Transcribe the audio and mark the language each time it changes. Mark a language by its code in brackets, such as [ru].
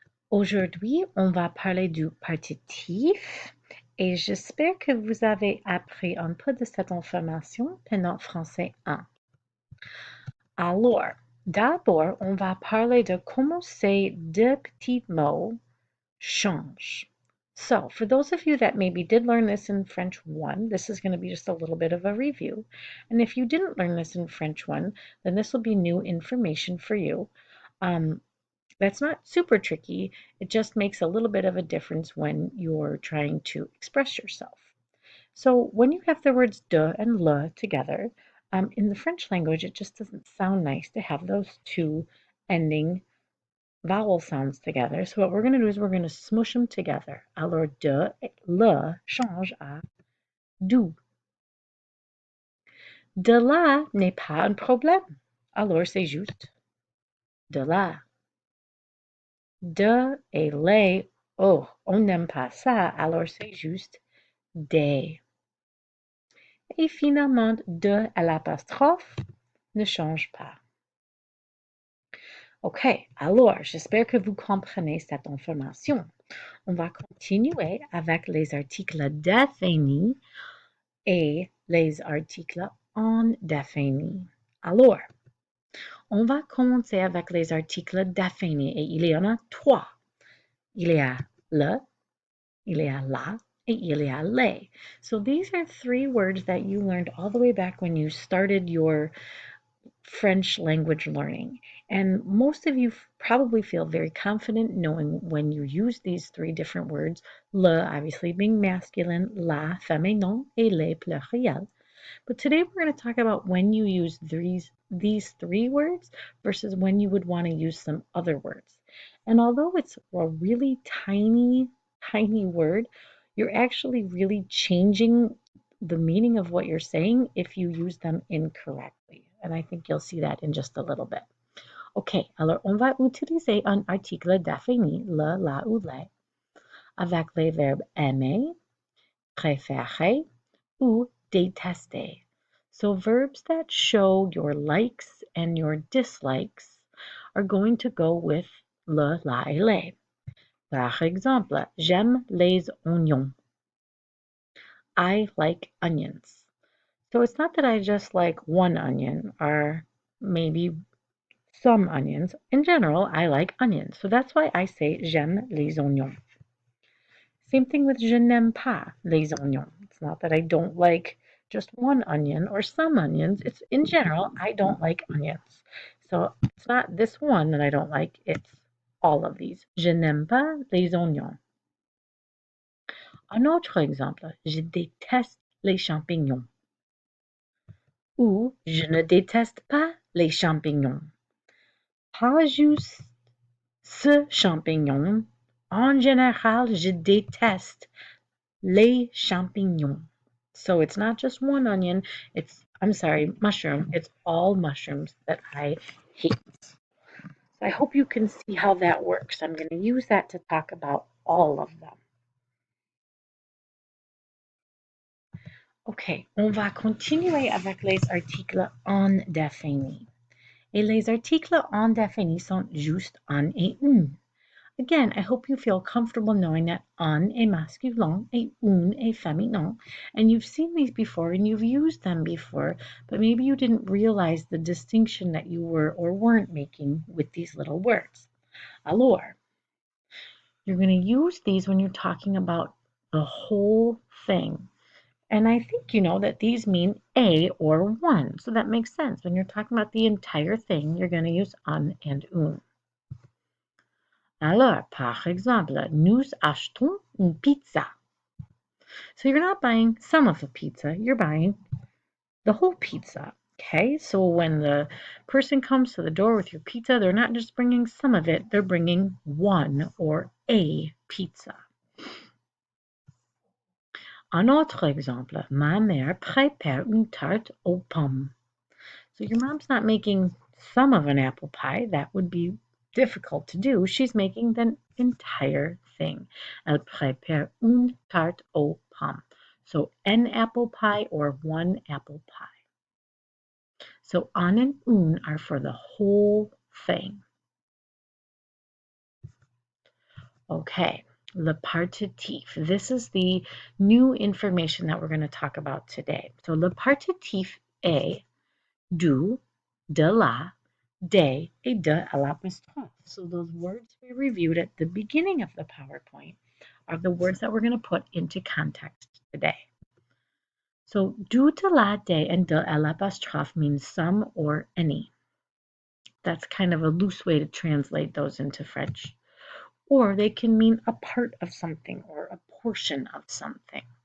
[fr] Aujourd'hui, on va parler du partitif et j'espère que vous avez appris un peu de cette information pendant Français 1. Alors, d'abord, on va parler de comment ces deux petits mots changent. [en] So, for those of you that maybe did learn this in French 1, this is going to be just a little bit of a review. And if you didn't learn this in French 1, then this will be new information for you. That's not super tricky. It just makes a little bit of a difference when you're trying to express yourself. So when you have the words de and le together, in the French language, it just doesn't sound nice to have those two ending vowel sounds together. So what we're going to do is we're going to smush them together. [fr] Alors, de et le change à du. De là n'est pas un problème. Alors, c'est juste de là. De et les, oh, on n'aime pas ça, alors c'est juste des. Et finalement, de à l'apostrophe ne change pas. OK, alors, j'espère que vous comprenez cette information. On va continuer avec les articles définis et les articles indéfinis. Alors, on va commencer avec les articles définis et il y en a 3. Il y a le, il y a la, et il y a les. [en] So these are 3 words that you learned all the way back when you started your French language learning. And most of you probably feel very confident knowing when you use these 3 different words, le obviously being masculine, [fr] la féminin, et les pluriel. [en] But today we're going to talk about when you use these 3 words versus when you would want to use some other words. And although it's a really tiny word, you're actually really changing the meaning of what you're saying if you use them incorrectly. And I think you'll see that in just a little bit. [fr] OK, alors on va utiliser un article défini, le, la ou les, avec les verbes aimer, préférer ou détester. [en] So verbs that show your likes and your dislikes are going to go with le, la et les. [fr] Par exemple, j'aime les oignons. [en] I like onions. So it's not that I just like one onion or maybe some onions. In general, I like onions. So that's why I say [fr] j'aime les oignons. [en] Same thing with [fr] je n'aime pas les oignons. [en] It's not that I don't like just one onion or some onions. It's in general, I don't like onions. So it's not this one that I don't like, it's all of these. [fr] Je n'aime pas les oignons. Un autre exemple, je déteste les champignons. Ou je ne déteste pas les champignons. Pas juste ce champignon. En général, je déteste les champignons. [en] So it's not just one onion, mushroom. It's all mushrooms that I hate. So I hope you can see how that works. I'm going to use that to talk about all of them. [fr] OK, on va continuer avec les articles indéfinis. Et les articles indéfinis sont juste un et une. [en] Again, I hope you feel comfortable knowing that [fr] un est masculin et une est féminin. [en] And you've seen these before and you've used them before, but maybe you didn't realize the distinction that you were or weren't making with these little words. Alors, you're going to use these when you're talking about the whole thing. And I think you know that these mean a or one. So that makes sense. When you're talking about the entire thing, you're going to use un and une. [fr] Alors, par exemple, nous achetons une pizza. [en] So you're not buying some of the pizza, you're buying the whole pizza. Okay, so when the person comes to the door with your pizza, they're not just bringing some of it, they're bringing one or a pizza. [fr] Un autre exemple, ma mère prépare une tarte aux pommes. [en] So your mom's not making some of an apple pie, that would be difficult to do. She's making the entire thing. [fr] Elle prépare une tarte aux pommes. [en] So an apple pie or one apple pie. So un and un are for the whole thing. Okay, le partitif. This is the new information that we're going to talk about today. [fr] So le partitif est du, de la, des, et de l'apostrophe. [en] So those words we reviewed at the beginning of the PowerPoint are the words that we're going to put into context today. So du, de la, des, and de l'apostrophe means some or any. That's kind of a loose way to translate those into French. Or they can mean a part of something or a portion of something.